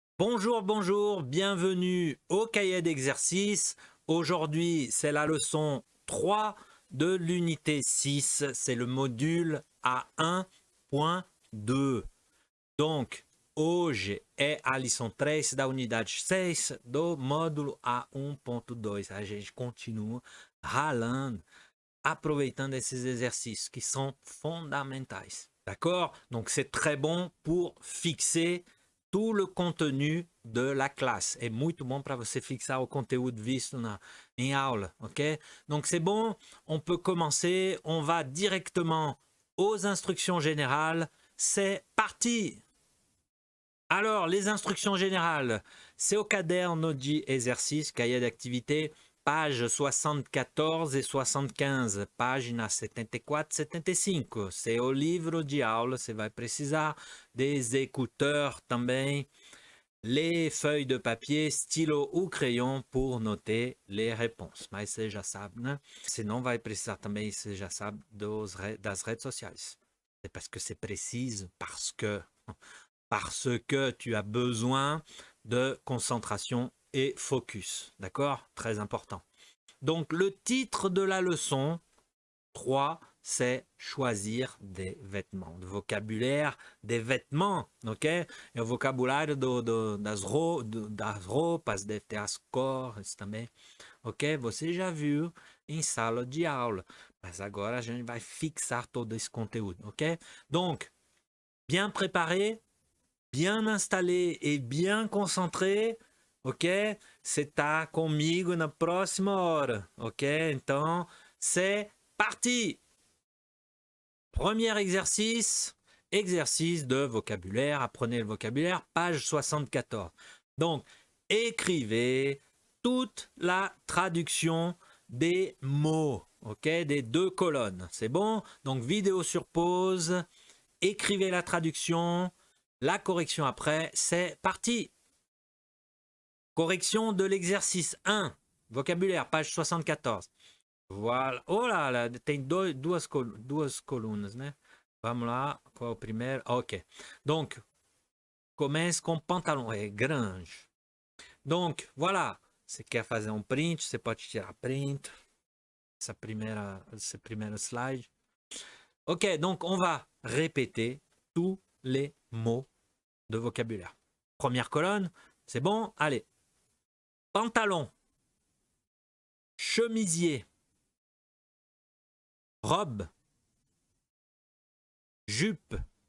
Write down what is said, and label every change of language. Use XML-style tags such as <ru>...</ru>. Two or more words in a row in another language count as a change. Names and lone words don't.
<fr>Bonjour, bonjour, bienvenue au cahier d'exercice. Aujourd'hui, c'est la leçon 3 de l'unité 6. C'est le module A1.2. Donc,</fr> <pt>hoje é a lição 3 da unidade 6 do módulo A1.2. A gente continua ralando, aproveitando esses exercícios</pt> <fr>qui sont fondamentaux. D'accord? Donc, c'est très bon pour fixer tout le contenu de la classe.</fr> <pt>É muito bom para você fixar o conteúdo visto em aula, ok?</pt> <fr>Donc c'est bon, on peut commencer, on va directement aux instructions générales. C'est parti! Alors, les instructions générales, c'est au caderno de exercice, cahier d'activité, page 74 et 75,</fr> <pt>página 74 e 75.</pt> <fr>C'est au livre</fr> <pt>de aula, você vai precisar</pt> <fr>des écouteurs também, les feuilles de papier, stylo ou crayon pour noter les réponses.</fr> <pt>Mas você já sabe, né? Senão vai precisar também, você já sabe, das redes sociais.</pt> <fr>C'est parce que c'est précise, parce que tu as besoin de concentration et focus. D'accord? Très important. Donc, le titre de la leçon 3, c'est choisir des vêtements. De vocabulaire des vêtements, ok?</fr> <pt>É o vocabulário das roupas, deve ter as cores também, ok? Você já viu em sala de aula, mas agora a gente vai fixar todo esse conteúdo, ok?</pt> <fr>Donc, bien préparé, bien installé et bien concentré, ok?</fr> <pt>Você tá comigo na próxima hora, ok? Então,</pt> <fr>c'est parti! Premier exercice, exercice de vocabulaire. Apprenez le vocabulaire, page 74. Donc, écrivez toute la traduction des mots, ok? Des deux colonnes, c'est bon? Donc, vidéo sur pause, écrivez la traduction, la correction après, c'est parti! Correction de l'exercice 1, vocabulaire, page 74. Voilà. Oh là là,</fr> <pt>tem duas colunas, né? Vamos lá, qual é o primeiro? Ok. Donc, comece com pantalão. É grande.</pt> <fr>Donc, voilà.</fr> <pt>Você quer fazer um print, você pode tirar print. Esse primeiro slide.</pt> <fr>Ok, donc on va répéter tous les mots de vocabulaire. Première colonne, c'est bon? Allez. Pantalon. Chemisier. Robe. Jupe.</fr>